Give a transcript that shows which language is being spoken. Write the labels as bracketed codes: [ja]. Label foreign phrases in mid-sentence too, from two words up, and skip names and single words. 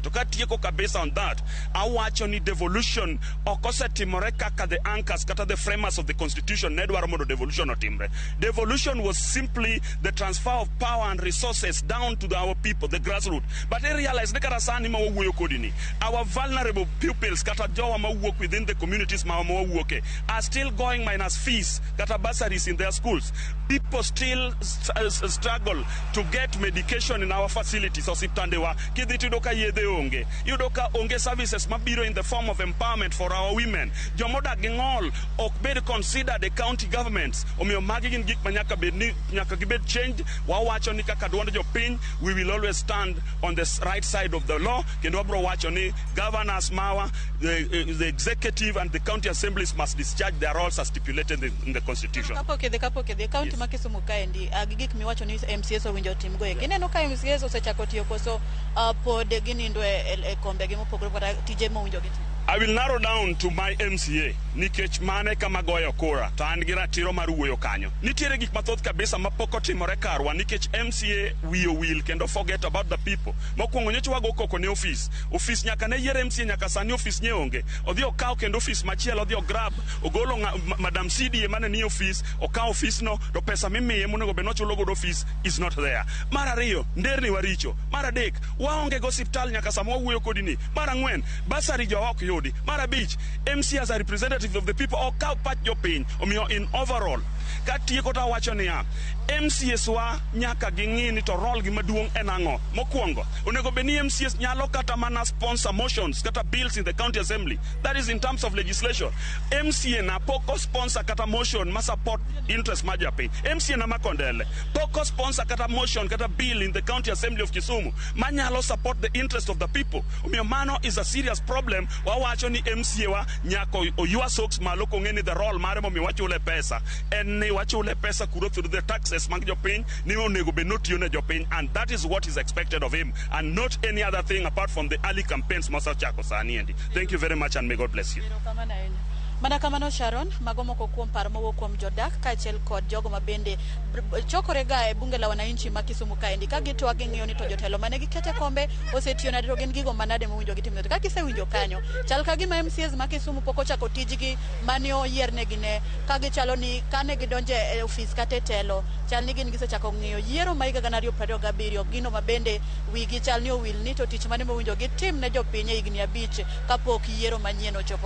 [luo] To ka tieko kabisa [en] on that, [luo] awacho ni devolution ok osetimore kaka [en] the anchors [luo] kata [en] the framers of the constitution [luo] ne dwaro mondo devolution otimre. [en] Devolution was simply the transfer of power and resources down to our people, the grassroots. But I realize [luo] ni kata sani ma wawuoyo kodi ni, [en] our vulnerable pupils [luo] kata jowa ma wuok [en] within the communities [luo] ma wawuoke [en] are still going minus fees kata bursaries in their schools. People still struggle to get medication in our facilities. [luo] Osiptandewa kidhi tido ka yedhe onge, yudo ka onge services mabiro [en] in the form of empowerment for our women. [luo] Jomodak gi ng'ol ok bed [en] considered the county governments. [luo] Omiyo magi gin gik ma nyaka gibed changed. Wawacho ni kaka duond jopiny, [en] we will always stand on the right side of the law. [luo] Kendo wabro wacho ni governors mawa, [en] the executive and the county assemblies must discharge their roles as stipulated in the constitution. [luo] Kapokidhi county ma Kisumu kaendi gik miwacho ni MCAs owinjo timgo e. Gineno ka MCAs osechako tiyo koso pod ginindo e kombe gi mopogore kata tije mowinjo gitimo. [en] I will narrow down to my MCA [luo] nikech mane kama goyo kura to an gi ratiro mar wuoyo kanyo. Nitiere gik mathoth kabisa mapok otimore karwa nikech MCA wiyo wil kendo [en] forget about the people. [luo] Mokwongo nyocha wago koko ne office nyaka ne yier MCA nyaka sani office nye onge. Odhi okaw kendo office machielo odhi grab ogolo Madam CDA mane ni office okaw office no to pesa mimiye monego be nochulo godo [en] office is not there. [luo] Mar ariyo nderni waricho. Mar adek waonge go hospital nyaka samo wuoyo kodini. Mar ang'wen basari jo ok yudi. Mar abich [en] MCAs are representative of the people [luo] okaw pach jopiny omiyo [en] in overall [luo] katieko ta wacho niya MCAs wa nyaka ging'i ni to role gi maduong' en ang'o. Mokwongo onego be ni MCAs nyalo kata mana [en] sponsor motions [luo] kata [en] bills in the county assembly. That is in terms of legislation. [luo] MCA na poko sponsor kata motion ma [en] support interest [luo] ma japiny. MCA na makondele poko sponsor kata motion kata bill [en] in the county assembly of Kisumu [luo] manyalo [en] support the interest of the people. [luo] Omiyo mano [en] is a serious problem. [luo] Wawacho ni MCA wa nyako oyua socks malo kong'eni [en] the role [luo] mare momiyo wachule pesa en ni wachule pesa kuro [en] through the taxes [luo] mag jopiny ni onego be notiyo ne jopiny, [en] and that is what is expected of him and not any other thing apart from the early campaigns [luo] mosachako sani endi. [en] Thank you very much and may God bless you. [luo] Mana kamano Sharon, mago moko kuom paro mowuok kuom jodak kaachiel kod jogo mabende chokore ga e [sw] bunge la wananchi [luo] ma Kisumu kaendi ka gitwa ging'iyo ni to jotelo mane gikete kombe osetiyo nade to gin gigo manade mowinjo gitim. Ka gisewinjo kanyo chal ka gima MCAs ma Kisumu pok ochako tijgi mane oyiernegi ne ka gichalo ni kane gidonje e office kata telo chal ni gin gisechako ng'iyo yiero ma higa 2027 gino mabende wigi chal ni owil ni to tich mane mowinjo gitim ne jopiny higni 5 kapok yiero manyien ochopo.